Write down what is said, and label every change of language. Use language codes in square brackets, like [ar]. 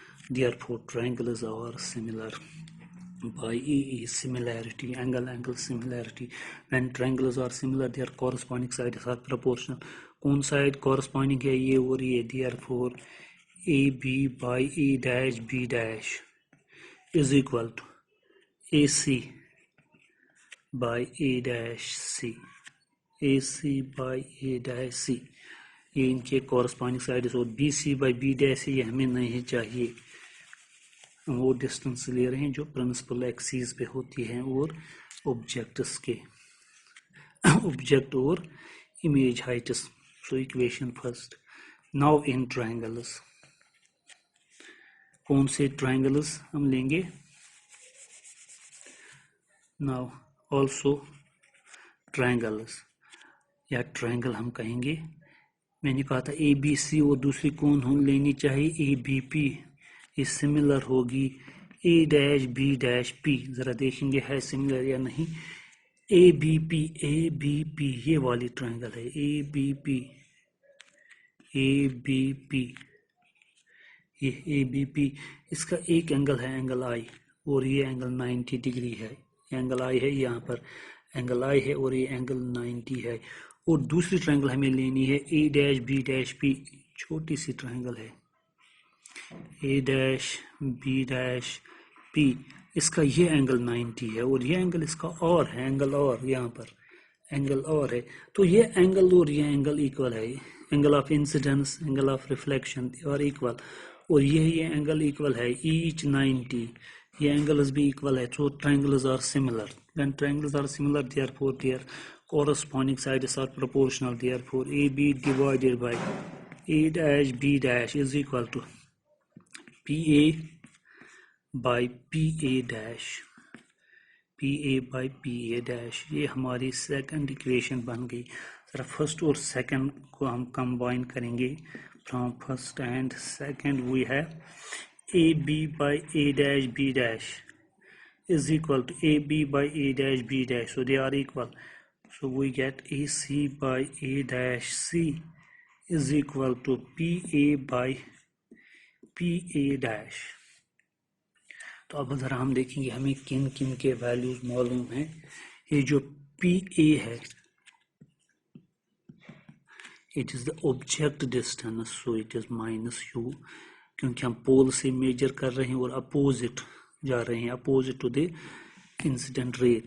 [en] Therefore triangles are similar by similarity, angle similarity. When triangles are similar their corresponding sides are proportional. [ur] کون side corresponding ہے, یہ اور یہ. [en] Therefore AB by A dash B dash is equal to AC by A dash C, AC by A dash C. [ur] یہ ان کے corresponding sides, اور BC by B dash یہ ہمیں نہیں چاہیے. وہ ڈسٹنس لے رہے ہیں جو پرنسپل ایکسیز پہ ہوتی ہیں اور آبجیکٹس کے, آبجیکٹ اور image heights. [en] So equation first. Now in triangles, [ur] کون سے ٹرائنگلز ہم لیں گے. ناؤ آلسو ٹرائنگلز, یا ٹرائنگل ہم کہیں گے. میں نے کہا تھا اے بی سی اور دوسری کون ہم لینی چاہیے, اے بی پی. یہ سملر ہوگی اے ڈیش بی ڈیش پی. ذرا دیکھیں گے ہے سملر یا نہیں. اے بی پی, اے بی پی یہ والی ٹرائنگل ہے, اے بی پی, اے بی پی, یہ اے بی پی. اس کا ایک اینگل ہے اینگل آئی, اور یہ اینگل 90 ڈگری ہے. اینگل آئی ہے یہاں پر, اینگل آئی ہے اور یہ اینگل 90 ہے. اور دوسری ٹرائنگل ہمیں لینی ہے اے ڈیش بی ڈیش پی, چھوٹی سی ٹرائنگل ہے, اے ڈیش بی ڈیش پی. اس کا یہ اینگل 90 ہے اور یہ اینگل اس کا اور ہے, اینگل اور یہاں پر اینگل اور ہے. تو یہ اینگل اور یہ اینگل ایکول ہے, angle of incidence, angle of reflection اور ایکول. اور یہ اینگل ایکول ہے ایچ 90, یہ اینگلز بھی ایکول ہے. [en] So triangles are similar. When triangles are similar, therefore their corresponding sides are proportional. Therefore AB divided by A dash B dash is equal to PA by PA dash, PA by PA dash. [ur] یہ ہماری second equation بن گئی. ذرا first اور second کو ہم combine کریں گے. [en] From first and second we have AB by A dash B dash is equal to AB by A dash B dash. So they are equal. So we get AC by A dash C is equal to PA by PA dash. [ur] تو اب ذرا ہم دیکھیں گے ہمیں کن کن کے ویلیوز معلوم ہیں. یہ جو پی اے ہے, [en] it is the object distance, so it is minus u, [ur] کیونکہ ہم پول سے میجر کر رہے ہیں اور اپوزٹ جا رہے ہیں, [en] Opposite to the incident ray.